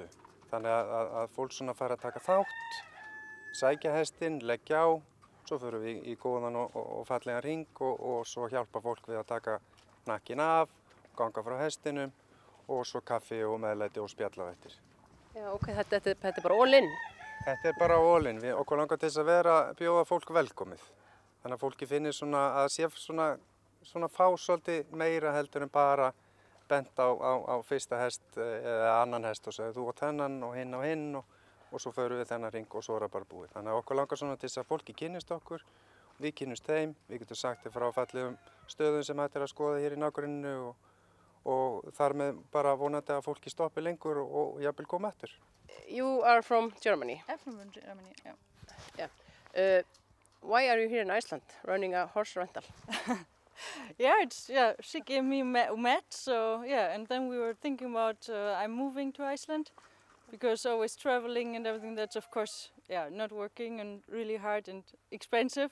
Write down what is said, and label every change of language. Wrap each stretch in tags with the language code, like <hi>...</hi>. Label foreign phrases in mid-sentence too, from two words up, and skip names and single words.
<is>Þannig að fólk svona fara að taka þátt, sækja hestinn, leggja á, svo förum við í góðan og fallegan hring og svo hjálpa fólk við að taka nakkinn af, ganga frá hestinum og svo kaffi og meðlæti og spjalla á eftir. Já, ok, þetta er bara</is> <en>all in?</en> <is>Þetta er bara</is> <en>all in.</en> <is>Okkur langar til þess að bjóða fólk velkomið. Þannig að fólki finnir svona að sé svona fá svolítið meira heldur en bara bent á fyrsta hest eða annan hest og segja þú átt hennan og hinn og svo förum við þennan hring og svo það bara búið. Þannig að okkur langar svona til þess að fólki kynnist okkur, við kynnumst þeim, við getum sagt þér frá fallegum stöðum sem hægt að skoða hér í nágrenninu og þar með bara vonandi að fólki stoppi lengur og jafnvel koma eftir.</is> <en>You are from Germany? I'm from Germany, yeah. Why are you here in Iceland running a horse rental? She gave me mat, so and then we were thinking about I'm moving to Iceland because always traveling and everything that's of course not working and really hard and expensive.</en>